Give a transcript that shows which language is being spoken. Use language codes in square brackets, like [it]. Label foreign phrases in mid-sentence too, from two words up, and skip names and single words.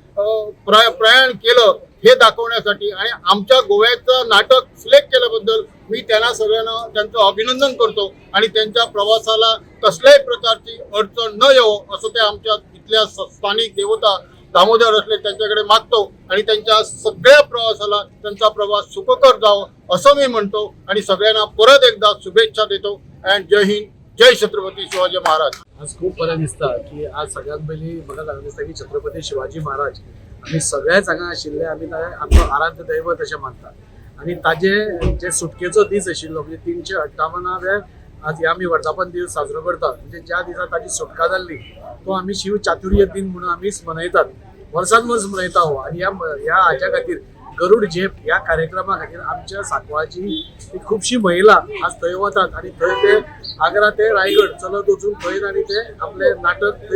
[mr] प्रयाण केलं हे दाखवण्यासाठी आणि आमच्या गोव्याचं नाटक सिलेक्ट केल्याबद्दल मी त्यांना सगळ्यांना त्यांचं अभिनंदन करतो आणि त्यांच्या प्रवासाला कसल्याही प्रकारची अडचण न येवो असं ते आमच्या इथल्या स्थानिक देवता दामोदर असले त्यांच्याकडे मागतो आणि त्यांच्या सगळ्या प्रवासाला त्यांचा प्रवास सुखकर जावं असं मी म्हणतो आणि सगळ्यांना परत एकदा शुभेच्छा देतो. अँड जय हिंद, जय छत्रपती शिवाजी महाराज. आज खूप बरं दिसतं की [kok] आज सगळ्यात पहिली म्हाका सांगून दिसता की छत्रपती शिवाजी महाराज आमी सगळ्याच हांगा आशिल्ले आमी आमचो आराध्य दैवत अशें मानतात आणि ताजे जे सुटकेचो दीस आशिल्लो म्हणजे 358व्या आज हे आमी वर्धापन दीस साजरो करतात म्हणजे ज्या दिसा ताची सुटका जाल्ली तो आमी शिव चातुर्य दिन म्हणून आमी मनयतात वर्सान वर्स मनयता हो आणि ह्या हाच्या खातीर गरुड झेप ह्या कार्यक्रमा खातीर आमच्या सांकवाळची खुबशी महिला आज थंय वतात आणि थंय ते आग्रा ते रायगड चलत वचून थंय आणि ते आपले नाटक थंय